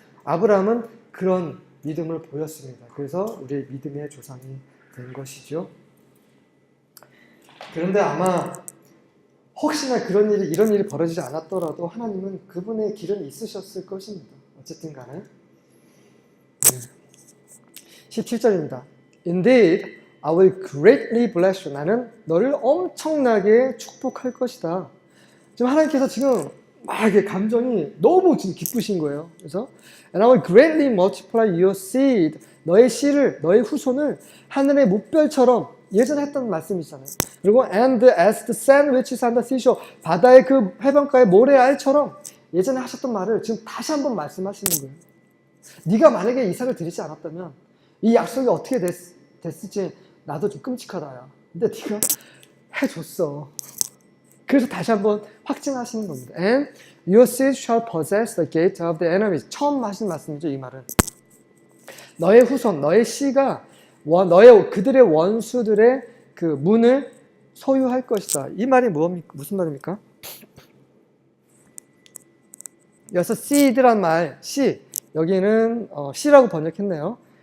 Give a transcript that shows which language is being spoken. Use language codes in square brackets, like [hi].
[ko] 아브라함은 그런 믿음을 보였습니다. 그래서 우리의 믿음의 조상이 된 것이죠. 그런데 아마 혹시나 이런 일이 벌어지지 않았더라도 하나님은 그분의 길은 있으셨을 것입니다. 어쨌든 간에. 17절입니다. [en] Indeed, I will greatly bless you. [ko] 나는 너를 엄청나게 축복할 것이다. 지금 하나님께서 지금 막 이렇게 감정이 너무 지금 기쁘신 거예요. 그래서 [en] And I will greatly multiply your seed. [ko] 너의 씨를, 너의 후손을 하늘의 뭇별처럼 예전에 했던 말씀이잖아요. 그리고 [en] and as the sand which is on the seashore. [ko] 바다의 그 해변가의 모래알처럼 예전에 하셨던 말을 지금 다시 한번 말씀하시는 거예요. 네가 만약에 이삭을 드리지 않았다면 이 약속이 어떻게 됐을지 나도 좀 끔찍하다. 야. 근데 네가 해줬어. 그래서 다시 한번 확증하시는 겁니다. [en] And your seed shall possess the gate of the enemies. [ko] 처음 하신 말씀이죠, 이 말은. 너의 후손, 너의 씨가 그들의 원수들의 그 문을 소유할 것이다. 이 말이 무슨 말입니까? 여기서 seed란 말, 씨, 여기는 씨라고 번역했네요.